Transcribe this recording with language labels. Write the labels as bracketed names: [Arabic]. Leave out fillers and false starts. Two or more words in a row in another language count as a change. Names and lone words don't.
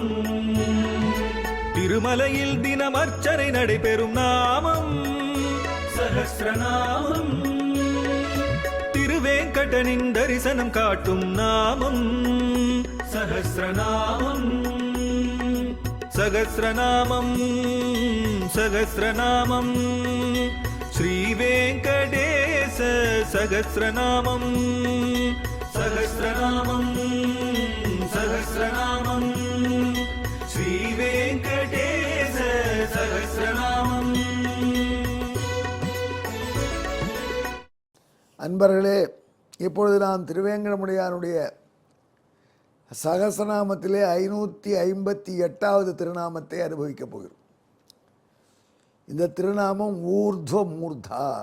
[Tamil] திருமலையில் தினம் அர்ச்சனை நடைபெறும் நாமம் சஹஸ்ரநாமம். திருவேங்கடனின் தரிசனம் காட்டும் நாமம் சஹஸ்ரநாமம். [Sanskrit] सहस्रनामं सहस्रनामं श्रीवेङ्कटेश सहस्रनामं सहस्रनामं सहस्रनामं श्रीवेङ्कटेश सहस्रनामम्। [Tamil] அன்பர்களே, இப்பொழுது நாம் திருவேங்கடமுடையானுடைய சகஸ்ரநாமத்திலே 558வது திருநாமத்தை அனுபவிக்கப் போகிறோம். இந்த திருநாமம் ஊர்த்வ மூர்தா.